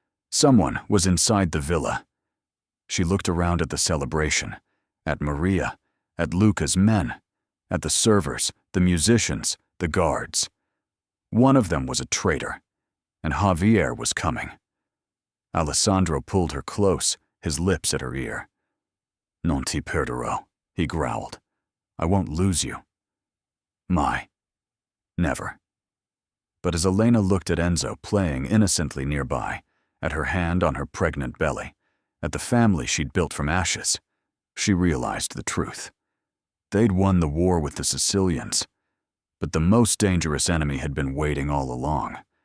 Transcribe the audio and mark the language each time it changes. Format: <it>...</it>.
<en>Someone was inside the villa. She looked around at the celebration, at Maria, at Luca's men, at the servers, the musicians, the guards. One of them was a traitor. and Javier was coming. Alessandro pulled her close, his lips at her ear.</en> <it>Non ti perderò,</it> <en>he growled. I won't lose you.</en> <it>Mai.</it> <en>Never. But as Elena looked at Enzo playing innocently nearby, at her hand on her pregnant belly, at the family she'd built from ashes, she realized the truth. They'd won the war with the Sicilians, but the most dangerous enemy had been waiting all along.</en>